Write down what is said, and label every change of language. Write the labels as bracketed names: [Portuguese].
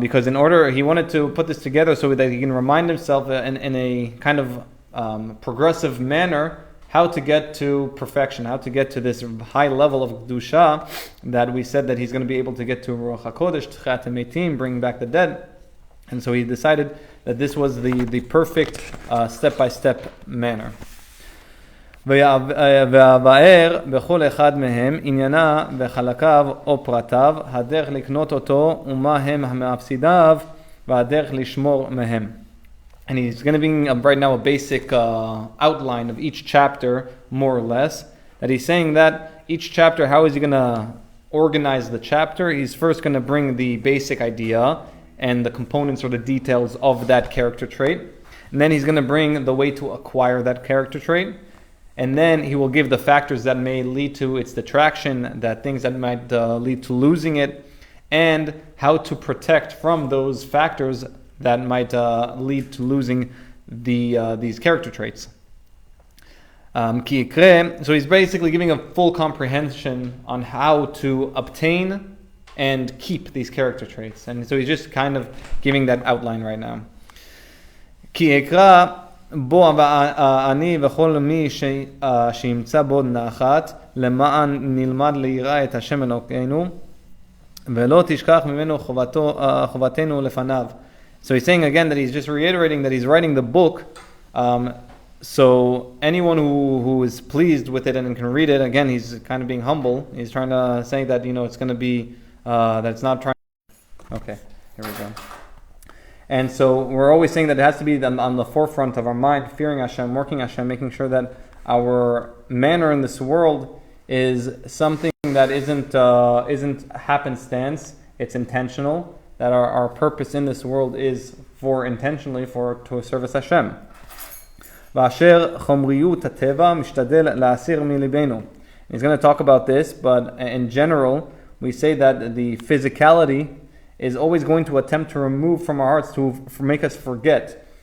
[English] Because in order, he wanted to put this together so that he can remind himself in a kind of progressive manner how to get to perfection, how to get to this high level of Kedusha that we said that he's going to be able to get to Ruach HaKodesh, Tchiat HaMeitim, bring back the dead. And so he decided that this was the perfect step-by-step manner. [Hebrew] והבאר בכל אחד מהם עניינה וחלקיו או פרטיו, הדרך לקנות אותו ומה הם המפסידיו והדרך לשמור מהם. [English] And he's going to bring right now a basic outline of each chapter, more or less. That he's saying that each chapter, how is he going to organize the chapter? He's first going to bring the basic idea and the components or the details of that character trait. And then he's going to bring the way to acquire that character trait. And then he will give the factors that may lead to its detraction, that things that might lead to losing it, and how to protect from those factors that might lead to losing these character traits. So he's basically giving a full comprehension on how to obtain and keep these character traits. And so he's just kind of giving that outline right now. [Hebrew] כי אקרא בו אני וכל מי שימצא בו נחת למען נלמד ליראה את השם אלוקינו ולא תשכח ממנו חובתנו לפניו. [English] So he's saying again that he's just reiterating that he's writing the book, so anyone who is pleased with it and can read it, again he's kind of being humble. He's trying to say that it's going to be that it's not trying. Okay, here we go. And so we're always saying that it has to be on the forefront of our mind, fearing Hashem, working Hashem, making sure that our manner in this world is something that isn't happenstance, it's intentional, that our purpose in this world is to service Hashem. [Hebrew] ואשר חומריות הטבע משתדל להסיר מליבנו. [English] He's going to talk about this, but in general, we say that the physicality is always going to attempt to remove from our hearts, to make us forget.